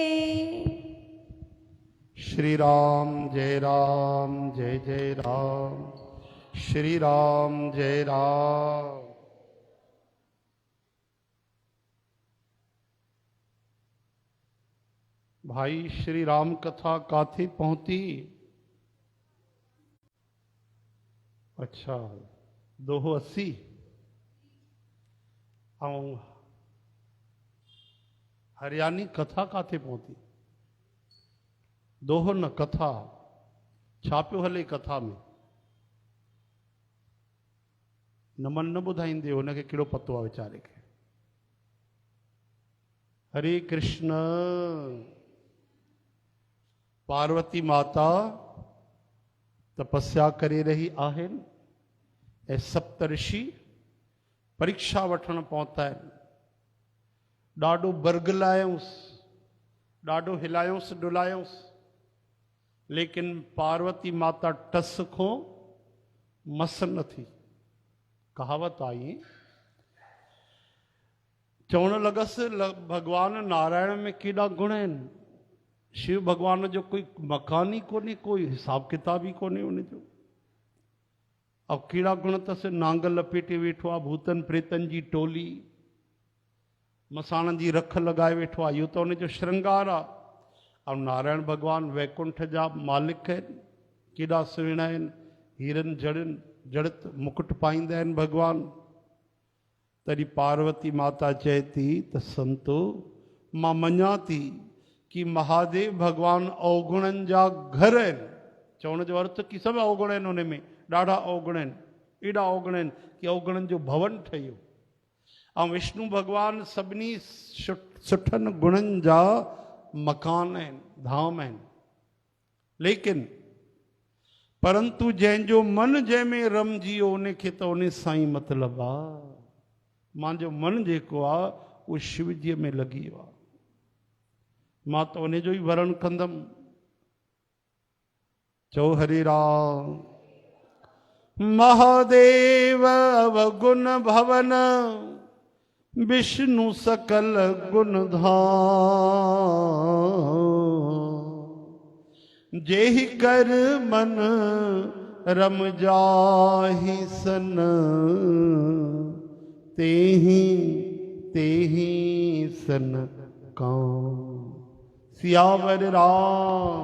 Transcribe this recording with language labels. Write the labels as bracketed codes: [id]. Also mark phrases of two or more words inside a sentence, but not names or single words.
[sd] श्री राम जय राम श्री राम जय राम भाई श्री राम कथा काथे पहुंची अच्छा 280 ऐं हरियाणी कथा काथे पहुंची दोहो न कथा छा पियो हले कथा में न मन न ॿुधाईंदे हुनखे कहिड़ो पतो आहे वीचारे खे हरे कृष्ण पार्वती माता तपस्या करे रही आहिनि ऐं सप्तऋषि परीक्षा वठण पहुता आहिनि ॾाढो बरगलायूंसि ॾाढो हिलायूंसि डुलायूंसि लेकिन पार्वती माता टस खो मस न थी कहावत आई चवण लॻसि भगवान नारायण में केॾा गुण आहिनि शिव भगवान जो कोई मकान ई कोन्हे कोई हिसाब किताब ई कोन्हे उनजो अब कहिड़ा गुण अथसि नांग लपेटे वेठो आहे भूतनि प्रेतनि जी टोली मसाणनि जी रख लॻाए वेठो आहे इहो त उनजो श्रंगार आहे ऐं नारायण भॻवानु वैकुंठ जा मालिक आहिनि केॾा सुहिणा आहिनि हीरनि जड़ित मुकुट पाईंदा आहिनि भॻवानु तॾहिं पार्वती माता चए थी त संतो मां मञा थी कि महादेव भॻवानु अवगुणनि जा घर आहिनि चवण जो अर्थ कि सभु अवगुण आहिनि उन में ॾाढा अवगुण आहिनि एॾा अवगुण आहिनि कि अवगुणनि जो भवन ठहियो ऐं विष्णु भॻवानु सभिनी सुठनि गुणनि जा मकान आहिनि धाम आहिनि लेकिन परंतु जंहिंजो मन जंहिंमें रमजी वियो उनखे त उन सां ई मतिलबु आहे मुंहिंजो मन जेको आहे उहो शिवजीअ में लॻी वियो आहे मां त उन जो ई वरण कंदमि [awa] चओ हरे राम महादेव अवगुण भवन विष्णु सकल गुण धाम जेहि कर मन रम जाहि सन तेहि सन काम सियावर राम